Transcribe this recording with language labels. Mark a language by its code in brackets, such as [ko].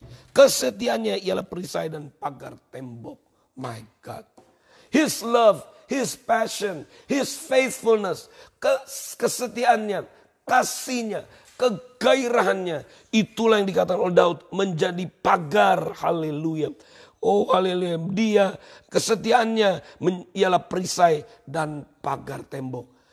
[id] Kesetiaannya ialah perisai dan pagar tembok. [en] My God. His love, his passion, his faithfulness. [id] Kesetiaannya, kasihnya, kegairahannya. Itulah yang dikatakan oleh Daud menjadi pagar. Haleluya. Oh haleluya. Dia kesetiaannya ialah perisai dan pagar tembok.